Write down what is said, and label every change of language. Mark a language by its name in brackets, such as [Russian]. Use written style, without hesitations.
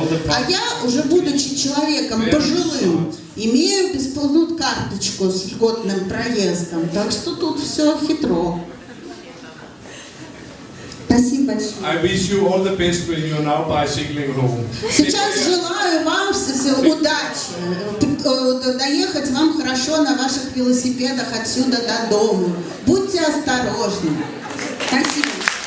[Russian] А я, уже будучи человеком пожилым, имею бесплатную карточку с льготным проездом, так что тут все хитро. Спасибо большое. [English] I wish you all the best when you're now bicycling home. [Russian] Сейчас желаю вам удачи, доехать вам хорошо на ваших велосипедах отсюда до дома. Будьте осторожны. Спасибо.